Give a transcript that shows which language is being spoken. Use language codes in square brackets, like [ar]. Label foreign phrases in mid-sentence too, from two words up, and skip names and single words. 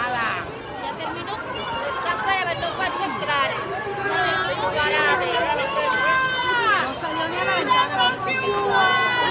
[es] Nada. Ya terminó. [it] Sta breve non faccio entrare. Devo parare. [es] Non salió ni a la ventana.